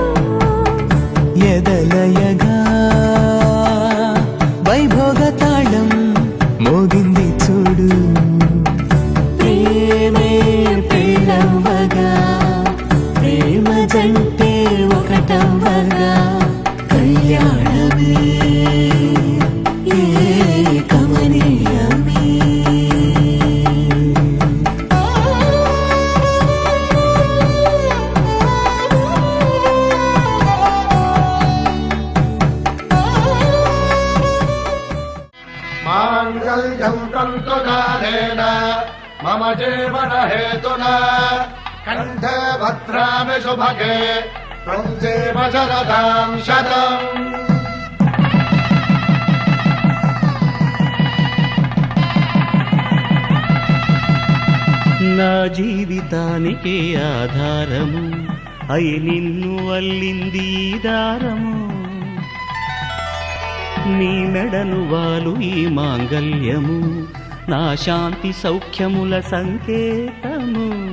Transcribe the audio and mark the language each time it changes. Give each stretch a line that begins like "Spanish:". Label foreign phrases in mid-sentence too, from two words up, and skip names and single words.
Telugu: ఎదలయగా వైభోగ తాళం మోగింది చూడు ప్రేమే పెళ్ళవ్వగా ప్రేమ జంటే ఒకటవ్వగా కళ్యాణమే కమనీయమే
Sanskrit: माङ्गल्यं तन्तुकालेन मम जीवन हेतुना कण्ठे भद्रामि शुभगे त्वं जीव शरदां शतम्
Telugu: నా జీవితానికి ఆధారము అయి నిన్ను అల్లింది ఈ దారము నీ మెడను వాలు ఈ మాంగల్యము నా శాంతి సౌఖ్యముల సంకేతము